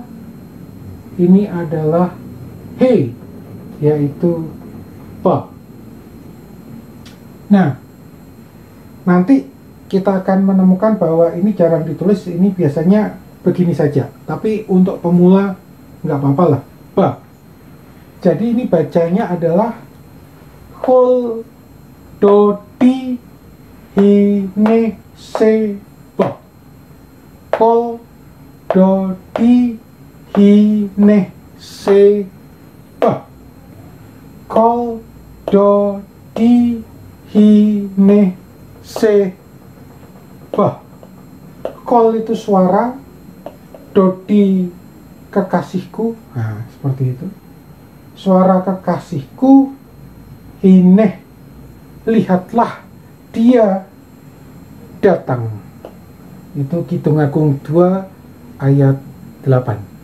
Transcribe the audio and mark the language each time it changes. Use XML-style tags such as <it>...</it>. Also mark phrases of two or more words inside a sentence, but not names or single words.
<id>Ini adalah he, yaitu P. Nah, nanti kita akan menemukan bahwa ini jarang ditulis, ini biasanya begini saja. Tapi untuk pemula nggak apa-apa lah, P. Jadi ini bacanya adalah</id> <he>קול דודי הנה זה בא. קול דודי הנה זה בא. קול דודי הנה זה בא.</he> <id>Kol itu suara, dodi kekasihku. Nah, seperti itu. Suara kekasihku, hineh, lihatlah dia datang. Itu Kidung Agung 2 ayat 8.</id>